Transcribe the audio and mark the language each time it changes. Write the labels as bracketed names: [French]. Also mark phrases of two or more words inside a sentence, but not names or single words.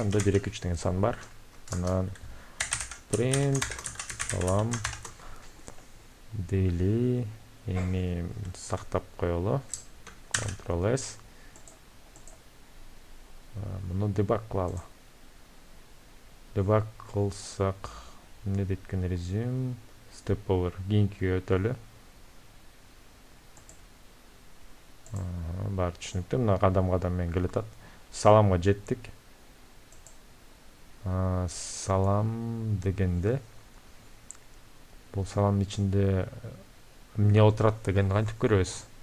[Kyrgyz] Анда 1-2-3 деген сан бар. Анан print салам дейли. Эми сактап коелу. Ctrl S. Муну debug кылалы. Debug кылсак эмне дейт экен? [English] Resume step over [Kyrgyz] кийинкиге өтөлү. Бар түшүнүктүү. Мына кадам менен келатат. Саламга жеттик. Салам дегенде бул саламдын ичинде эмне отурат дегенди кантип көрөбүз?